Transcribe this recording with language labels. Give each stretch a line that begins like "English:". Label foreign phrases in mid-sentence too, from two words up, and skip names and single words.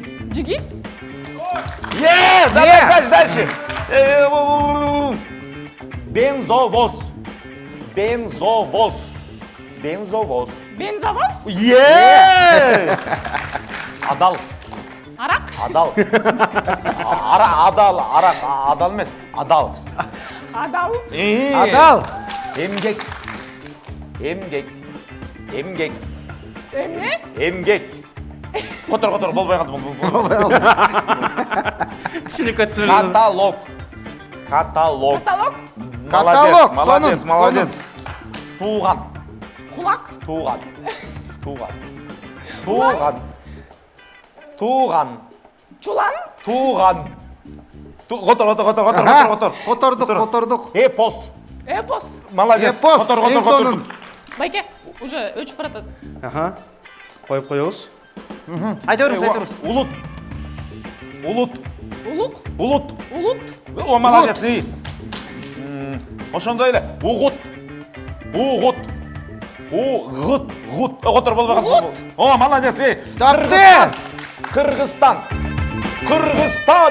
Kyrgyz: Жигит. Дальше. Бензовоз. Бензовоз. Адал. Арак. Адал емес. Адал. Адал. Адал. Эмгек. Эмне? Отур, болбой калды. Түшүнүп кеттим. Каталог. Каталог. Молодец. Туган. Кулак. Чулан. Котордук. Эпос. Молодец. Эпос. Эң сонун. Байке, уже өчүп баратат. Аха. Коюп коебуз. Айта беріңіз, айта беріңіз. Улут. Улут. Улук. Улут. Улут. О, молодец. Ошондой эле. Угут. Угут. Угут. Гут. Отур болбаган. О, молодец. Тапты! Кыргызстан. Кыргызстан.